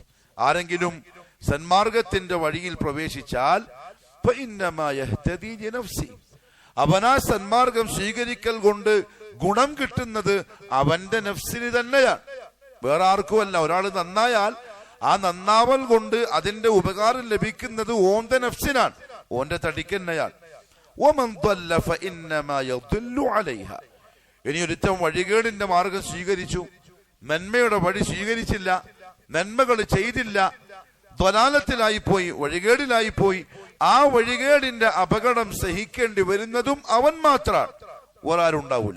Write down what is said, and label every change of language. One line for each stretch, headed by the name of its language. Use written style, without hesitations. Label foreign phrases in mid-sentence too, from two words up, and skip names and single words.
Malayalam: ആരെങ്കിലും സന്മാർഗത്തിന്റെ വഴിയിൽ പ്രവേശിച്ചാൽ
Arabic: فإنما يهتدي لنفسه,
Malayalam: അവനാ സന്മാർഗം സ്വീകരിക്കൽ കൊണ്ട് ഗുണം കിട്ടുന്നത് അവന്റെ നഫ്സിന് തന്നെയാണ്, വേറെ ആർക്കുമല്ല. ഒരാൾ നന്നായാൽ ആ നന്നാവൽ കൊണ്ട് അതിന്റെ ഉപകാരം ലഭിക്കുന്നത് ഓന്റെ നഫ്സിനാണ്, ഓന്റെ തടിക്കന്നെയാണ്.
Arabic: വമൻ ضل فإنما يضل عليها.
Malayalam: ഇനി ഒരുത്തൻ വഴികേടിന്റെ മാർഗം സ്വീകരിച്ചു, നന്മയുടെ വഴി സ്വീകരിച്ചില്ല, നന്മകൾ ചെയ്തില്ല, ദ്വലാലത്തിലായി പോയി, വഴികേടിലായി പോയി, ആ വഴികേടിന്റെ അപകടം സഹിക്കേണ്ടി വരുന്നതും അവൻ മാത്രമാണ്, ഒരാളുണ്ടാവൂല.